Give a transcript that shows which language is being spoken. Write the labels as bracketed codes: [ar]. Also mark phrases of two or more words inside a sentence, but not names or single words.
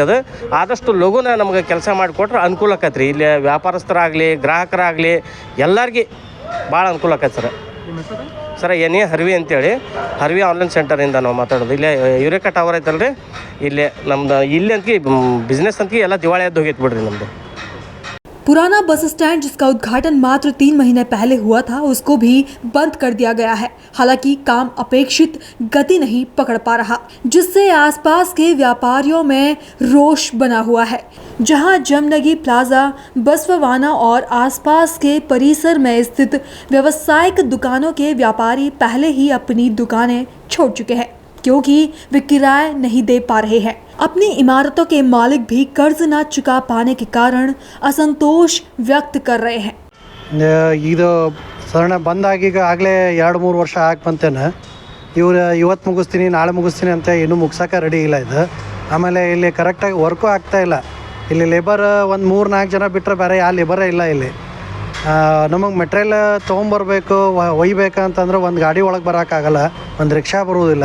[kn] ಅದು ಆದಷ್ಟು ಲಘುನ ನಮ್ಗೆ ಕೆಲಸ ಮಾಡಿಕೊಟ್ರೆ ಅನುಕೂಲ ಆಕೈತೆ ರೀ. ಇಲ್ಲಿ ವ್ಯಾಪಾರಸ್ಥರಾಗಲಿ ಗ್ರಾಹಕರಾಗಲಿ ಎಲ್ಲರಿಗೆ ಭಾಳ ಅನುಕೂಲ ಆಕೈತೆ ಸರ್. ಏನೇ ಹರ್ವಿ ಅಂತೇಳಿ, ಹರ್ವಿ ಆನ್ಲೈನ್ ಸೆಂಟರಿಂದ ನಾವು ಮಾತಾಡೋದು. ಇಲ್ಲೇ ಯುರೇಕಾ ಟವರ್ ಐತಲ್ರಿ, ಇಲ್ಲೇ ನಮ್ದು ಇಲ್ಲಿ ಅಂತಿಗೆ ಬಿಸ್ನೆಸ್ ಅಂತಿಗೆ ಎಲ್ಲ ದಿವಾಳಿ ಎದ್ದು ಹೋಗೈತೆ ಬಿಡ್ರಿ ನಮ್ಮದು. [hi] पुराना बस स्टैंड जिसका उद्घाटन मात्र 3 महीने पहले हुआ था, उसको भी बंद कर दिया गया है। हालांकि काम अपेक्षित गति नहीं पकड़ पा रहा, जिससे आसपास के व्यापारियों में रोष बना हुआ है। जहां जमनगी प्लाजा, बसवाना और आसपास के परिसर में स्थित व्यावसायिक दुकानों के व्यापारी पहले ही अपनी दुकानें छोड़ चुके हैं, क्योंकि वे किराया नहीं दे पा रहे हैं। अपनी इमारतों के मालिक भी कर्ज न चुका पाने के कारण असंतोष व्यक्त कर रहे हैं। [kn] ಇದು ಸಣ್ಣ ಬಂದಾಗೀಗ ಆಗಲೇ 2-3 ವರ್ಷ ಆಗಿ ಬಂತೇನೆ. ಇವ್ರು ಇವತ್ತು ಮುಗಿಸ್ತೀನಿ ನಾಳೆ ಮುಗಿಸ್ತೀನಿ ಅಂತ ಇನ್ನೂ ಮುಗ್ಸೋಕೆ ರೆಡಿ ಇಲ್ಲ ಇದು. ಆಮೇಲೆ ಇಲ್ಲಿ ಕರೆಕ್ಟಾಗಿ ವರ್ಕು ಆಗ್ತಾಯಿಲ್ಲ. ಇಲ್ಲಿ ಲೇಬರ್ ಒಂದು 3-4 ಜನ ಬಿಟ್ಟರೆ ಬೇರೆ ಯಾವ ಲೇಬರೇ ಇಲ್ಲ ಇಲ್ಲಿ. ನಮಗೆ ಮೆಟ್ರಿಯಲ್ ತೊಗೊಂಬರ್ಬೇಕು, ಒಯ್ಬೇಕಂತಂದ್ರೆ ಒಂದು ಗಾಡಿ ಒಳಗೆ ಬರೋಕ್ಕಾಗಲ್ಲ, ಒಂದು ರಿಕ್ಷಾ ಬರುವುದಿಲ್ಲ.